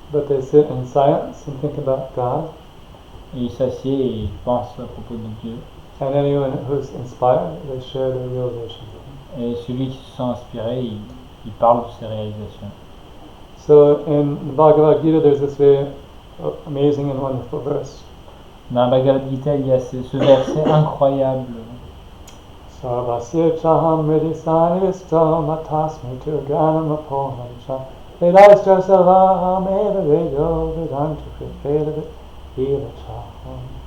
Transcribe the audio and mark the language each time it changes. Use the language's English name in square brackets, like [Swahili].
[English] But they sit in silence and think about God. [French] Et ils s'assiedent et ils pensent à propos de Dieu. [English] And anyone who's inspired, they share their realization. [French] Et celui qui se sent inspiré, il parle de ses réalisations. [English] So in the Bhagavad Gita, there's this very amazing and wonderful verse. [French] Dans la Bhagavad Gita, il y a ce verset incroyable. [Sanskrit] Sarvasya chaham ridisanivishtam atasmi tu gyanam apoham cha vedaischa sarvaham eva vedo vedantu kripeda eva chaham.